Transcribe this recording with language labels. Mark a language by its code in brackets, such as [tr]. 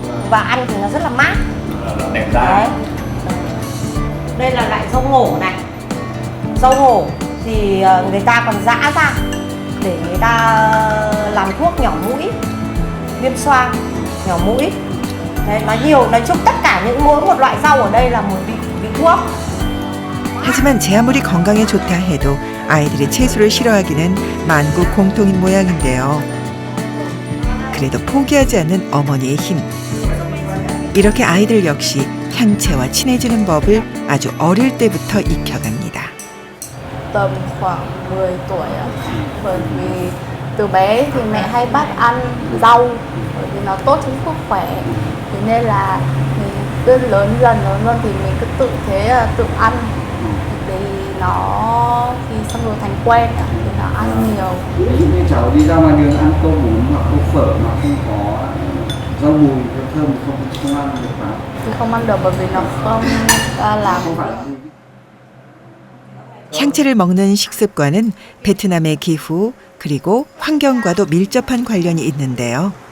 [vi] Và ăn thì nó rất là mát. Đấy. Đây là loại rau ngổ này. Rau ngổ thì người ta còn giã ra để người ta làm thuốc nhỏ mũi, viêm xoang, nhỏ mũi. Đấy, nói chung tất cả mỗi một loại rau ở đây là một vị thuốc. [ko] 하지만 제 아무리 건강에 좋다 해도 아이들이 채소를 싫어하기는 만국 공통인 모양인데요. 그래도 포기하지 않는 어머니의 힘. 이렇게 아이들 역시 향채와 친해지는 법을 아주 어릴 때부터 익혀갑니다. [vi] Tầm khoảng 10 tuổi ạ. Bởi vì từ bé thì mẹ hay bắt ăn rau bởi vì nó tốt cho sức khỏe. Thế nên là mình cứ lớn dần thì mình cứ tự thế tự ăn. Thì nó thì xong rồi thành quen thì nó ăn nhiều. Ví dụ như cháu đi ra ngoài đường ăn tô bún hoặc tô phở mà không có rau mùi, rau thơm không ăn được phải. Thì không ăn được bởi vì nó không làm. [ko] 향채를 먹는 식습관은 베트남의 기후 그리고 환경과도 밀접한 관련이 있는데요.